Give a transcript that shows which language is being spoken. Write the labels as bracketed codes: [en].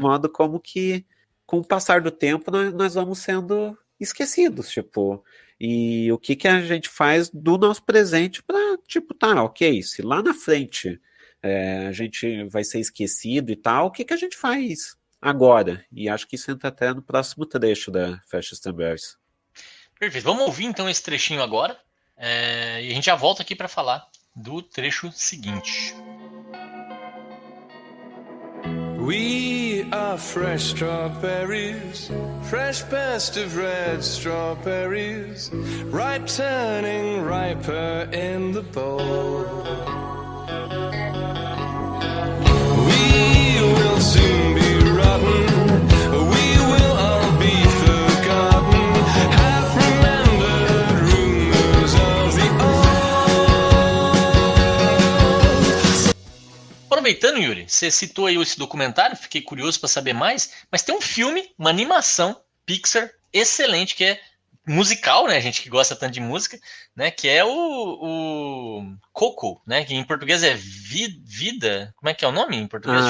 [pt] modo como que com o passar do tempo nós vamos sendo esquecidos, tipo, e o que que a gente faz do nosso presente para, tipo, tá, ok, se lá na frente a gente vai ser esquecido e tal, o que que a gente faz agora? E acho que isso entra até no próximo trecho da Fast Stambers. Perfeito. Vamos ouvir então esse trechinho agora. E a gente já volta aqui para falar do trecho seguinte. [en] We are fresh strawberries, fresh best of red strawberries, ripe turning riper in the bowl. We will soon be rotten, we will all be forgotten, half remembered rumors of the old. [pt] Aproveitando, Yuri, você citou aí esse documentário, fiquei curioso para saber mais, mas tem um filme, uma animação Pixar excelente, que é musical, né, a gente que gosta tanto de música, né, que é o Coco, né, que em português é Vida, como é que é o nome em português?